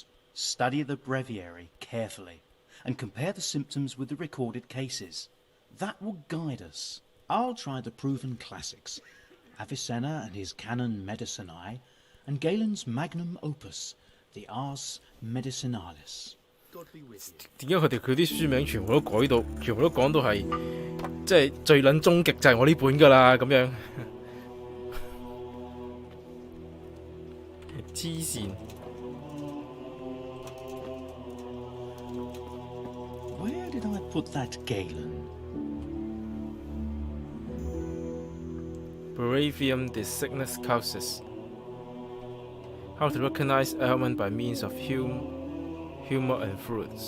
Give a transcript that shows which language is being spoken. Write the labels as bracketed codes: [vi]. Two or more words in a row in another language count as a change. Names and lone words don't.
[en] Study the breviary carefully, and compare the symptoms with the recorded cases. That will guide us. I'll try the proven classics, Avicenna and his Canon Medicinae, and Galen's [la] magnum opus, [en] the Ars Medicinalis. God be with you. [yue] 點解佢啲書名全部都改到，全部都講到係，即係最撚終極就係我呢本㗎啦咁樣，黐線。 [en] Where did I put that Galen? Breviarium de Sickness Causes. How to recognize ailment by means of humor and fluids.